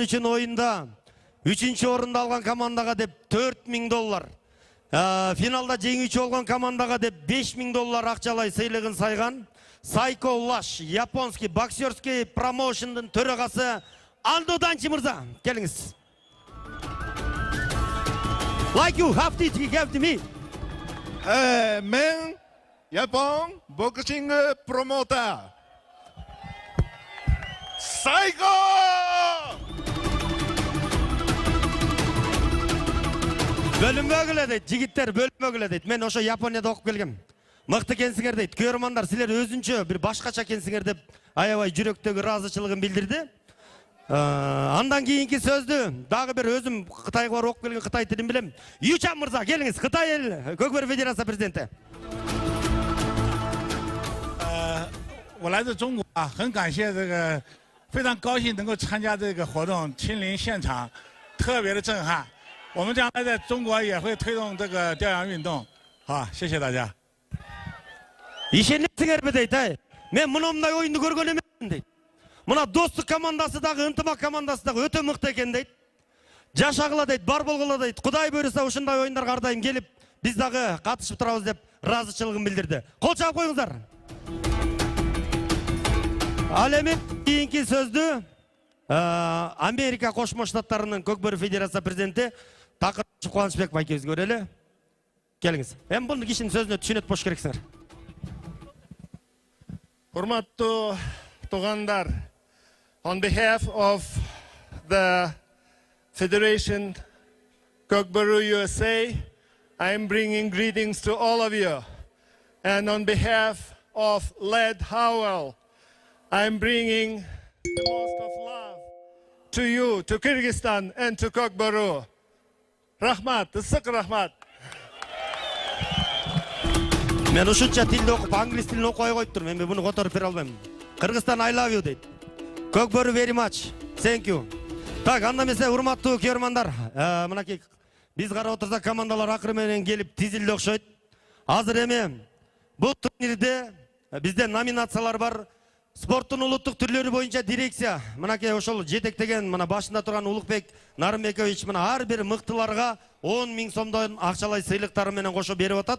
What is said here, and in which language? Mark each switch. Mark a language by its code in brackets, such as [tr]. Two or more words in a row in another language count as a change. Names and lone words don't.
[ky] үчүн оюнда 3 орунду алган командага деп $4000, финалда жеңүүчү болгон командага деп $5000 акчалай сыйлыгын сайган Сайко Лаш, [ru] японский боксерский [ky] промоушндун төрагасы Андо Данчи мырза, келиңиз. [en] Like you have to me. [ky] Мен Япон [en] boxing promoter. [ky] Сайко! Бөлүнбөгүлө дейт, жигиттер бөлүнбөгүлө дейт. Мен ошо Японияда окуп келгем. Мыкты экенсиңер дейт. Көрмандар, силер өзүнчө бир башкача экенсиңер деп аябай жүрөктөгү ыраазычылыгын билдирди. Андан кийинки сөздү дагы бир өзүм Кытайга барып окуп келген Кытай тилин билем. Ючан мырза, келиңиз. Кытай эл көкбөрү федерация президенти. [zh] 我来自中国啊，很感谢这个，非常高兴能够参加这个活动，亲临现场，特别的震撼。我们将来在中国也会推动这个调研运动。好，谢谢大家。 [ky] Ишенесиңерби дейт, мен мындай оюнду көргөн эмесмин дейт. Мына достук командасы дагы, ынтымак командасы дагы өтө мыкты экен дейт. Жашагыла дейт, бар болгула дейт. Кудай буйруса ушундай оюндарга ар дайым келип, биз дагы катышып турабыз деп ыраазычылыгын билдирди. Кол чаап коюңуздар. Ал эми кийинки сөздү Америка Кошмо Штаттарынын Көкбөрү федерация президенти Такырчы Кубанычбек байкебиз көрөлү. Келиңиз. Эми бул кишинин сөзүнө түшүнөт болуш керексиңер. Урматтуу тугандар, [en] on behalf of the Federation Көкбөрү USA, I am bringing greetings to all of you. And on behalf of Led Howell, I am bringing the most of love to you, to Kyrgyzstan and to Көкбөрү. [ky] Рахмат, ысык рахмат. Мен ушунча тилди окуп, англис тилин окубай коюп турмун. Мен буну которуп бере албайм. [en] Кыргызстан I love you дейт. Көкбөрү very much. Thank you. [ky] Так, анда эмесе урматтуу көрмандар, мынакей биз карап отурсак командалар акыры менен келип тизилди окшойт. Азыр эми бул турнирде бизде номинациялар бар. Спорттун улуттук түрлөрү боюнча дирекция, мынакей ошол жетектеген, мына башында турган Улукбек Нарымбекович мына ар бир мыктыларга 10 000 сомдон акчалай сыйлыктары менен кошо берип атат.